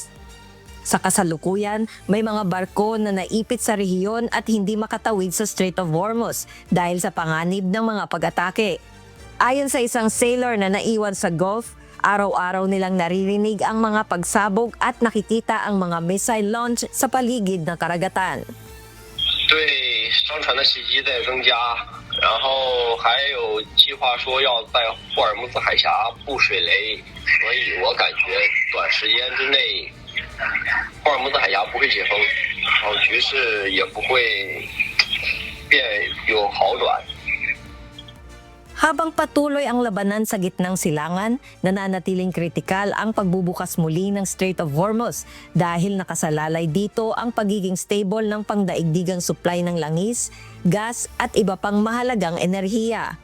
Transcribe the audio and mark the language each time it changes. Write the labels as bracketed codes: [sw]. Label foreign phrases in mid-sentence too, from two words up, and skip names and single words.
[tl] Sa kasalukuyan, may mga barko na naipit sa rehiyon at hindi makatawid sa Strait of Hormuz dahil sa panganib ng mga pag-atake. Ayon sa isang sailor na naiwan sa Gulf, araw-araw nilang naririnig ang mga pagsabog at nakikita ang mga [en] missile launch [tl] sa paligid ng karagatan. [zh] 对商船的袭击在增加，然后还有计划说要在霍尔木兹海峡布水雷，所以我感觉短时间之内，霍尔木兹海峡不会解封，然后局势也不会变有好转。 [tl] Habang patuloy ang labanan sa gitnang silangan, nananatiling kritikal ang pagbubukas muli ng Strait of Hormuz dahil nakasalalay dito ang pagiging stable ng pangdaigdigang supply ng langis, gas at iba pang mahalagang enerhiya.